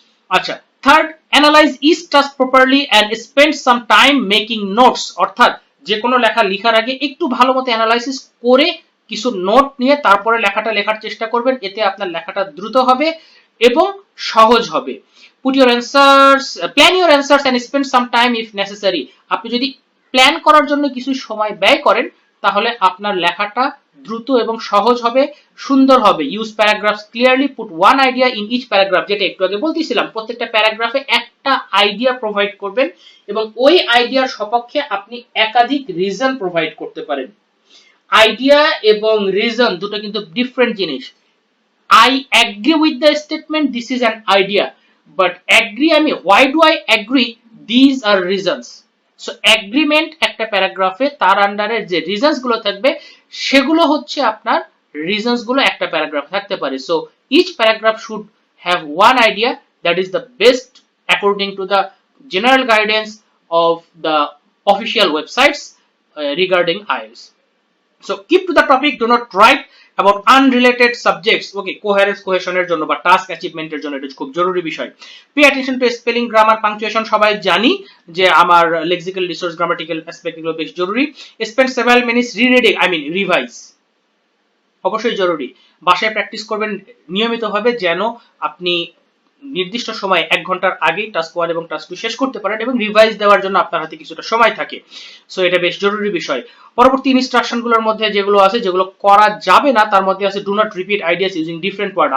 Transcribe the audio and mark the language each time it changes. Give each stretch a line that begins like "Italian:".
Bangla: আচ্ছা,
English: third, analyse each task properly and spend some time making notes,
Bangla: অর্থাৎ যে কোনো লেখা লেখার আগে একটু ভালো মতো অ্যানালাইসিস করে কিছু নোট নিয়ে তারপরে লেখাটা লেখার চেষ্টা করবেন, এতে আপনার লেখাটা দ্রুত হবে এবং সহজ হবে।
English: Put your answers, plan your answers and spend some time if necessary.
Bangla: আপনি যদি প্ল্যান করার জন্য কিছু সময় ব্যয় করেন তাহলে আপনার লেখাটা দ্রুত এবং সহজ হবে, সুন্দর হবে।
English: use paragraphs clearly, put one idea in each paragraph,
Bangla: যেটা একটু আগে বলতেছিলাম, প্রত্যেকটা প্যারাগ্রাফে একটা আইডিয়া প্রোভাইড করবেন এবং ওই আইডিয়ার সপক্ষে আপনি একাধিক রিজন প্রোভাইড করতে পারেন। আইডিয়া এবং রিজন দুটো কিন্তু ডিফারেন্ট জিনিস।
English: I agree with the statement, this is an idea, but agree I mean why do I agree, these are reasons.
Bangla: So agreement একটা প্যারাগ্রাফে তার আন্ডারে যে রিজনস গুলো থাকবে সেগুলো হচ্ছে আপনার রিজনস গুলো একটা প্যারাগ্রাফ থাকতে পারে।
English: So each paragraph should have one idea that is the best according to the general guidance of the official websites regarding IELTS. So keep to the topic, do not write about unrelated subjects.
Bangla: Okay, coherence cohesion এর জন্য বা task অ্যাচিভমেন্টের জন্য এটা খুব জরুরি বিষয়।
English: Pay attention to spelling, grammar, punctuation
Bangla: সবাই জানি যে আমার
English: lexical resource, grammatical aspect
Bangla: এগুলো বেশ জরুরি।
English: Spend several minutes rereading, I mean revise,
Bangla: অবশ্যই জরুরি। বাসায় প্র্যাকটিস করবেন নিয়মিতভাবে যেন আপনি নির্দিষ্ট সময় 1 ঘন্টার আগেই টাস্ক 1 এবং টাস্ক 2 শেষ করতে পারেন এবং রিভাইজ দেওয়ার জন্য আপনার হাতে কিছুটা সময় থাকে। সো এটা বেশ জরুরি বিষয়। পরবর্তী ইনস্ট্রাকশনগুলোর মধ্যে যেগুলো আছে, যেগুলো করা যাবে না, তার মধ্যে আছে
English: Do not repeat ideas using different word.